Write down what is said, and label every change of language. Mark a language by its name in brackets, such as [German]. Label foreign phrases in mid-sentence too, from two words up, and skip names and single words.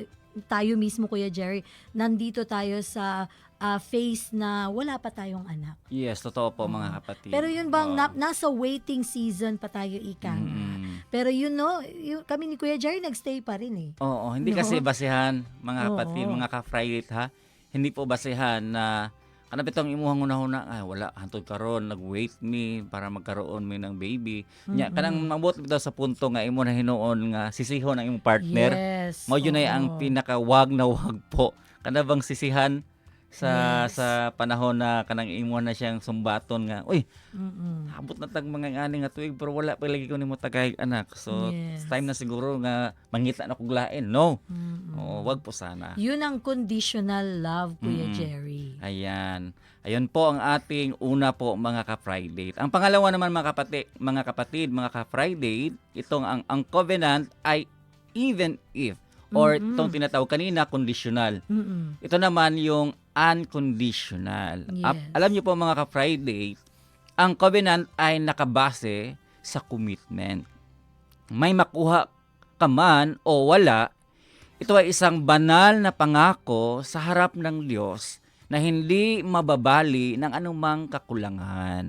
[Filipino] Tayo mismo Kuya Jerry, nandito tayo sa phase na wala pa tayong anak. Yes, totoo po mga kapatid. Pero yun bang Oo. nasa waiting season pa tayo ika nga. Mm. Pero kami ni Kuya Jerry nagstay pa rin eh. Oo, hindi No? kasi basihan mga kapatid, Oo. [Cebuano] mga ka-Friday ha. [Filipino] Hindi po [Cebuano] basihan na kana bitong imuhang una-una wala hantod karon nag-wait me para magkaroon mi ng baby. Nya kanang mabot bitaw sa punto nga imo na hinuon nga sisihon ang imong partner. Yes. [Filipino] Mao yun ay ang pinakawag na wag po. [Cebuano] Kana bang sisihan sa Yes. sa panahon na kanang imo na siyang sumbaton nga uy Mm-mm. abot na tag mga ngani nga tuig pero wala pa lagi ko nimo tagay anak. So Yes. time na siguro nga mangita na kog lain. No. Mm-mm. [Filipino] Oo, wag po sana. Yun ang [English] conditional love, [Filipino] Kuya Mm. Jerry. Ayan. Ayun po ang ating una po mga ka-Friday. Ang pangalawa naman mga kapatid, mga ka-Friday, itong ang covenant ay [English] even if [Filipino] or itong tinatawag kanina conditional. Mm-mm. Ito naman yung unconditional. Yes. Alam niyo po mga ka-Friday, ang covenant ay nakabase sa commitment. May makuha ka man o wala, ito ay isang banal na pangako sa harap ng Diyos na hindi mababali ng anumang kakulangan.